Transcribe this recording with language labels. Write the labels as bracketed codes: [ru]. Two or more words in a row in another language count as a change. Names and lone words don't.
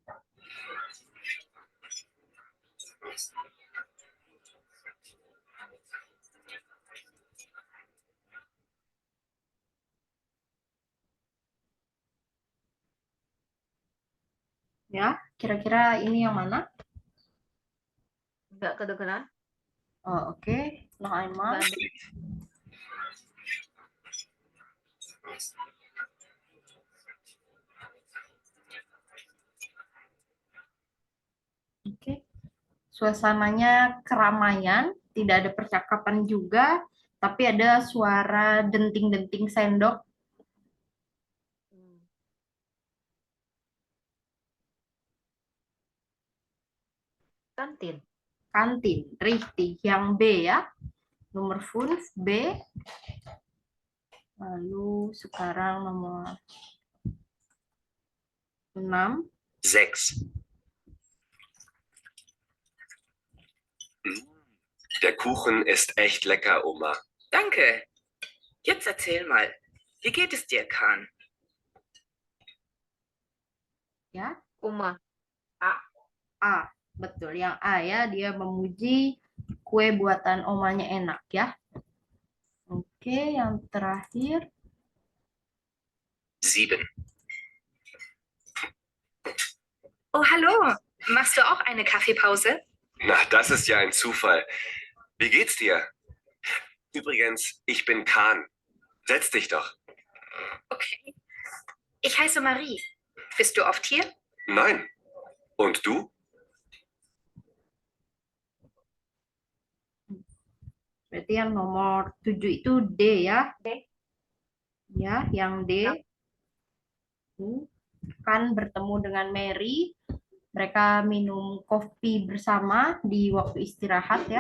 [id] Ya, kira-kira ini yang mana? Nggak kedengeran. Oh, oke. [de] Noch einmal. [id] Nggak ada. Oke. Suasananya keramaian, tidak ada percakapan juga, tapi ada suara denting-denting sendok. Hmm. Kantin. Kantin, richtig. Yang B ya. Nomor 5, B. Lalu sekarang nomor 6. [de] Sechs. Der Kuchen ist echt lecker, Oma. Danke. Jetzt erzähl mal, wie geht es dir, Kahn? [id] Ya, Uma. A. Betul, yang A ya. Dia memuji kue buatan omanya enak ya. Oke, yang terakhir. [de] Sieben. Oh, hallo. Machst du auch eine Kaffeepause? Na, das ist ja ein Zufall. Wie geht's dir? Übrigens, ich bin Kahn. Setz dich doch. Okay. Ich heiße Marie. Bist du oft hier? Nein. Und du? [id] Berarti yang nomor 7 itu D ya. D. Ya, yang D. Kan bertemu dengan Mary. Mereka minum kopi bersama di waktu istirahat ya.